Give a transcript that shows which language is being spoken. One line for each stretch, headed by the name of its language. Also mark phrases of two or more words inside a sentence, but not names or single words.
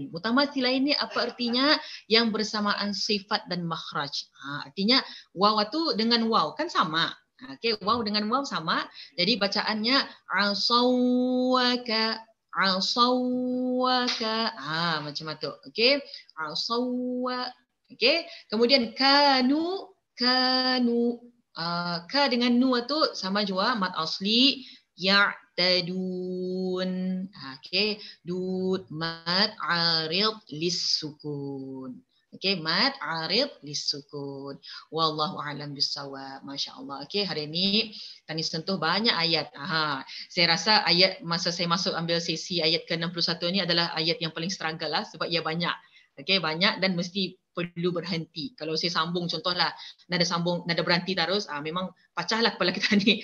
Malay: Mutamathilain ni apa artinya? Yang bersamaan sifat dan makhraj. Artinya waw tu dengan waw kan sama. Okey, waw dengan waw sama. Jadi bacaannya asawaka, asawaka, macam tu. Okey, asawwa. Okey, kemudian kanu, ka dengan nu tu sama juga
Arabic: مد أصلي,
Malay: ya'tadun.
Arabic: Okey, dud مد عارض للسكون.
Malay: Okey,
Arabic: مد عارض للسكون. والله أعلم بالصواب. ما شاء الله.
Malay: Okey, hari ini Tani sentuh banyak ayat. Saya rasa ayat masa saya masuk ambil sesi ayat ke-61 ni adalah ayat yang paling struggle sebab ia banyak. Okey, banyak dan mesti perlu berhenti. Kalau saya sambung contohlah nada berhenti terus, memang pecahlah kepala kita ni.